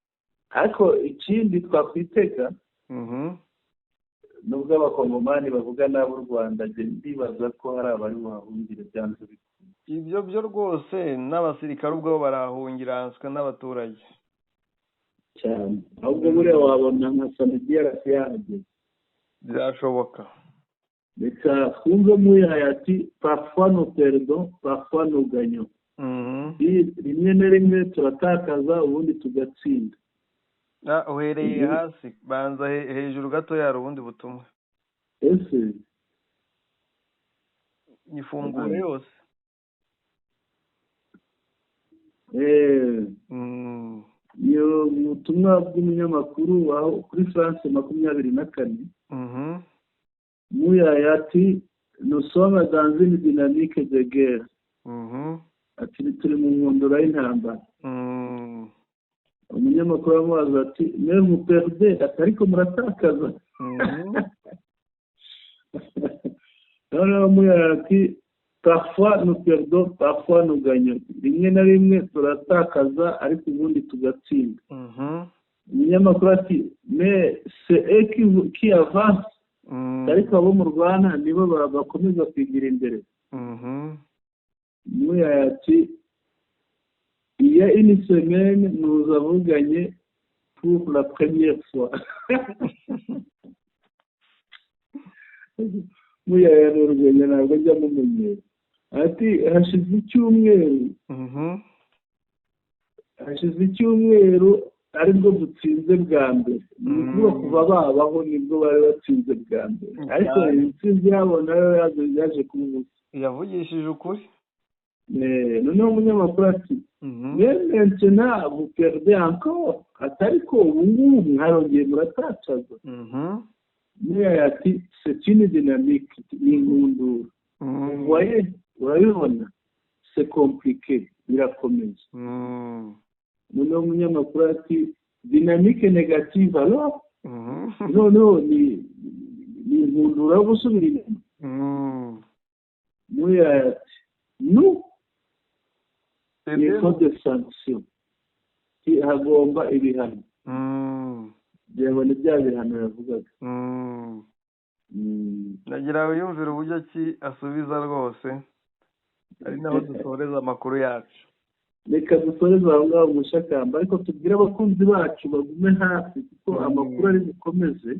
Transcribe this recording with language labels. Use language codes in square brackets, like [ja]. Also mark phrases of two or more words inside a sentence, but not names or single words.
[rw] Ariko ikindi twakwitega nubwo abakongomani bavuga nabi u Rwanda ndibaza ko hari abari buhahungire byanze bikunze. Ibyo byo rwose n'abasirikare ubwo barahungiranswe n'abaturage cyane, ahubwo buriya wabona nka Samidiyara yahageze. byashoboka. Reka twumve muyaye ati [fr] parfois nous perdons parfois nous gagnons. [rw] Rimwe na rimwe turatakaza ubundi tugatsinda. Uhereye hasi banza hejuru gato yari ubundi butumwa ese ifungure yose. iyo ubutumwa bw'umunyamakuru aho kuri France 24. Muyaye ati [fr] nous sommes dans une dynamique de guerre. [rw] Ati turi mu nkundura y'intambara. Umunyamakuru amubaza ati mwe muperde ariko muratakaza. Noneho Muyaye ati [fr] parfois nous perdons parfois nous gagnons. [rw] Rimwe na rimwe turatakaza ariko ubundi tugatsinda. Umunyamakuru ati [fr] mais c'est eux qui avance. [rw] Ariko abo mu Rwanda nibo bakomeza kwigira imbere. Muyaye ati [fr] il y a une semaine nous avons gagné pour la première fois. [rw] Muyaye n'urugendo ntabwo ajya mumenyera. Ati hashize icyumweru aribwo dutsinze bwa mbere. Ni ukuvuga kuva babaho nibwo bari batsinze bwa mbere, ariko intsinzi yabo nayo yaje kuba ubusa. Yavugishije ukuri. Noneho umunyamakuru ati [fr] maintenant vous perdez encore. [rw] Atariko ubu ngubu mwarongeye muratakaza. Muyaye ati [fr] c'est une dynamique, [rw] ni inkundura. [fr] Voyez, urabibona c'est compliqué, [rw] birakomeza. Noneho umunyamakuru ati [fr] dynamique négative alors. [rw] Noneho ni inkundura yo gusubira inyuma. Muyaye ati [fr] nous il faut des sanctions. [rw] Hagomba ibihano. Byabona bya bihano yavugaga. Nagira yumvira uburyo ki asubiza rwose, ari naho dusoreza amakuru yacu. Reka dusoreze aho ngaho Mushakamba, ariko tubwire abakunzi bacu bagume hafi kuko amakuru ari bukomeze.